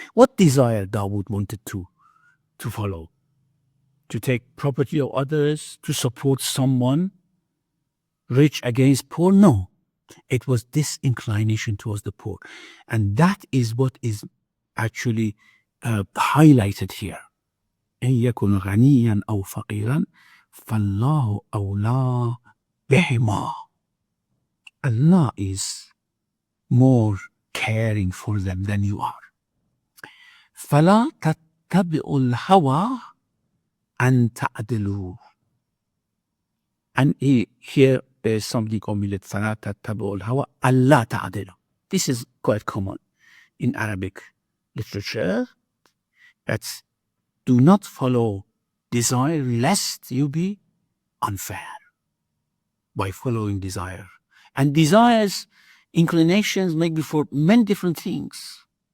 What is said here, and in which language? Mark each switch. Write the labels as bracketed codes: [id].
[en] What desire Dawood wanted to follow? To take property of others, to support someone rich against poor? No. It was this inclination towards the poor. And that is what is actually highlighted here. [ar] أن يكن غنيا أو فقيرا فالله أولى بهما. [en] Allah is more caring for them than you are. [ar] فلا تتبعوا الهوى أن تعدلوا. [en] And here there's something omitted. [ar] فلا تتبعوا الهوى ألا تعدلوا. [en] This is quite common in Arabic literature. That's do not follow desire lest you be unfair by following desire. And desires, inclinations may be for many different things.